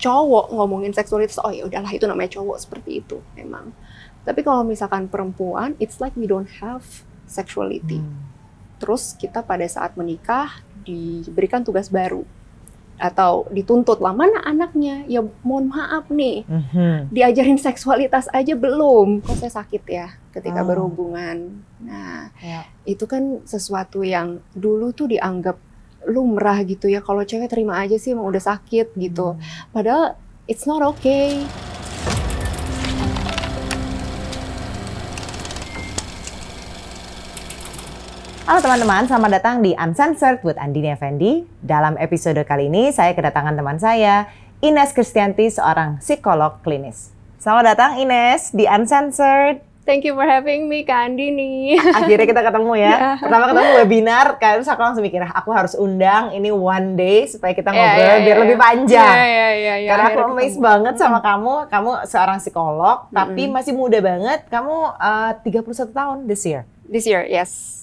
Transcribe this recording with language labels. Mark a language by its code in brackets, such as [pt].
[id] cowok ngomongin seksualitas, oh ya udahlah itu namanya cowok, seperti itu memang. Tapi kalau misalkan perempuan, [en] it's like we don't have sexuality. [id] Terus kita pada saat menikah diberikan tugas baru atau dituntut lah, mana anaknya? Ya mohon maaf nih, diajarin seksualitas aja belum. Kok saya sakit ya ketika berhubungan. Nah, itu kan sesuatu yang dulu tuh dianggap lumrah gitu ya. Kalau cewek terima aja sih, emang udah sakit gitu. Padahal [en] it's not okay. [id] Halo teman-teman, selamat datang di Uncensored with Andini Effendi. Dalam episode kali ini, saya kedatangan teman saya, Ines Kristianti, seorang psikolog klinis. Selamat datang Ines di Uncensored. [en] Thank you for having me, Kak Andini. [id] Akhirnya kita ketemu ya. Pertama ketemu webinar, terus aku langsung mikir, aku harus undang ini [en] one day [id] supaya kita ngobrol biar lebih panjang. Karena aku amazed banget sama kamu. Kamu seorang psikolog, tapi masih muda banget. Kamu 31 tahun [en] this year. This year, yes.